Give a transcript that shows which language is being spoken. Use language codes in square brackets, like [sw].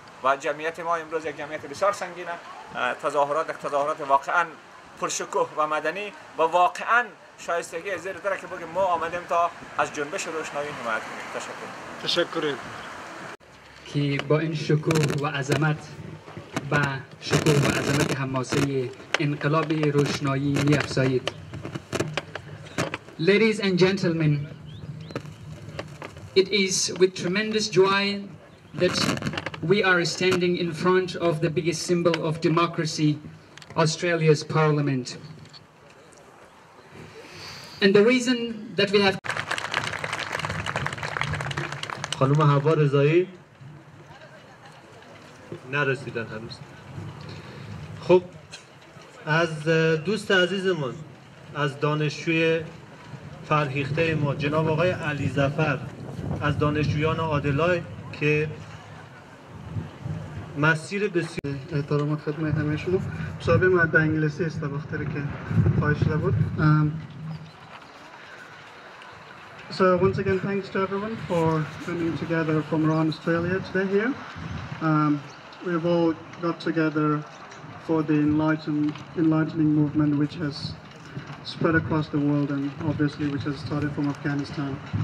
[fa] و جمعیت ما امروز یک جمعیت بسیار سنگینه. تظاهرات واقعاً پرشکوه و مدنی و واقعاً شایستگی زیر داره که بگیم ما آمدیم تا از جنبش روشنایی حمایت کنیم. تشکر. که با این شکوه و عظمت و شکوه و عظمت حماسه انقلاب روشنایی می افزایید. [en] Ladies and gentlemen, it is with tremendous joy that we are standing in front of the biggest symbol of democracy, Australia's Parliament. And the reason that we have... [fa] خانم حوا رضایی نرسیدن هنوز. خب از دوست عزیزمون، از دانشجوی فرهیخته ما جناب آقای علی ظفر، از دانشجویان عادلای که مسیر بسیار احترامات خدمت همه شما. مصاحبه ما به انگلیسی است به خاطر که خواهش شده بود. [en] So once again, thanks to everyone for coming together from around Australia today here. We've all got together for the enlightening movement which has spread across the world and obviously which has started from Afghanistan.